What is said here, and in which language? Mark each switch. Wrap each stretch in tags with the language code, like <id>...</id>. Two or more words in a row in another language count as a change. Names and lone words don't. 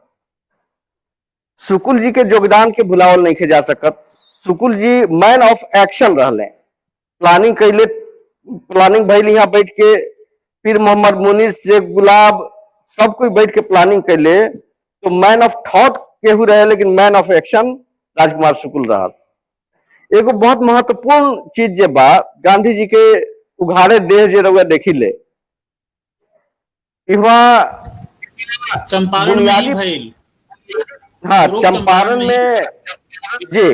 <bho>सुकुल जी के योगदान के भुलावल नहीं के जा सकत। सुकुल जी</bho> <en>man of action</en> <bho>रहले। प्लानिंग कैले, प्लानिंग भइल यहाँ बैठ के। पीर मोहम्मद मुनीर, शेख गुलाब, सब कोई बैठ के प्लानिंग कैले। तो</bho> <en>man of thought</en> <bho>केहू रहे, लेकिन</bho> <en>man of action</en> <bho>राजकुमार शुक्ल रहस। एगो बहुत महत्वपूर्ण चीज जे बा, गांधी जी के उघाड़े देह जे रउआ देखिले, चंपारण में ही भइल। हाँ, चंपारण में जी।</bho>